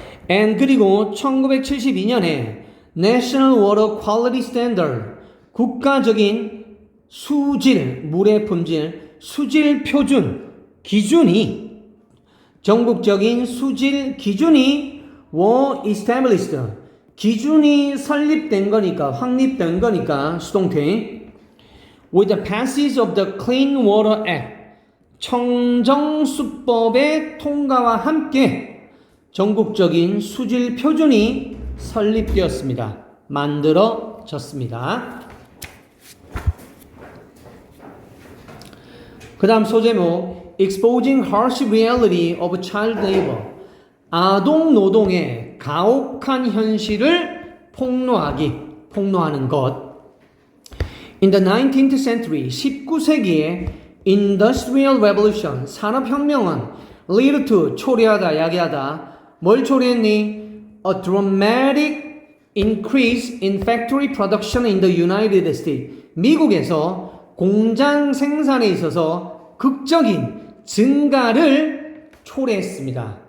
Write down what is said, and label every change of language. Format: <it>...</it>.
<ko>And 그리고 1972년에</ko> <en>National Water Quality Standard,</en> <ko>국가적인 수질, 물의 품질, 수질 표준, 기준이, 전국적인 수질 기준이 were established, 기준이 설립된 거니까, 확립된 거니까, 수동태.</ko> <en>With the passage of the Clean Water Act,</en> <ko>청정수법의 통과와 함께 전국적인 수질 표준이 설립되었습니다. 만들어졌습니다. 그 다음 소제목</ko> <en>Exposing harsh reality of child labor,</en> <ko>아동 노동의 가혹한 현실을 폭로하는 것. In the 19th century, 19세기에</ko> <en>Industrial Revolution,</en> <ko>산업혁명은 lead to, 초래하다, 야기하다. 뭘 초래했니?</ko> <en>A dramatic increase in factory production in the United States.</en> <ko>미국에서 공장 생산에 있어서 극적인 증가를 초래했습니다.</ko>